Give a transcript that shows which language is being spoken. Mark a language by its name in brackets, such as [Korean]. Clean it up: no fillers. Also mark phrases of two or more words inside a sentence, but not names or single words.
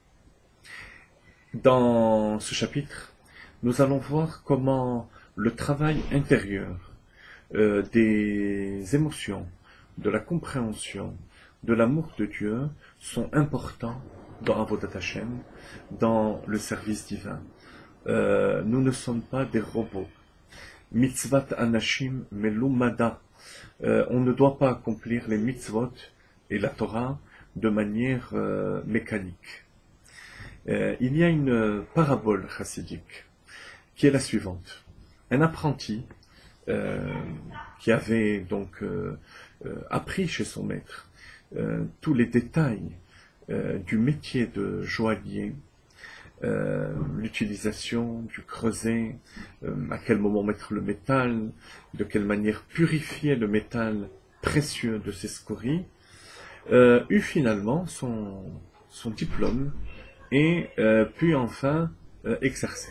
[French] Dans ce chapitre, nous allons voir comment le travail intérieur des émotions, de la compréhension, de l'amour de Dieu sont importants dans [Hebrew] עבודת השם, [French] dans le service divin. Nous ne sommes pas des robots. [Hebrew] מצוות אנשים מלומדה. [French] On ne doit pas accomplir les mitzvot et la Torah de manière mécanique. Il y a une parabole chassidique qui est la suivante. Un apprenti qui avait donc appris chez son maître tous les détails du métier de joaillier, l'utilisation du creuset, à quel moment mettre le métal, de quelle manière purifier le métal précieux de ses scories, eut finalement son diplôme et puis enfin exercer.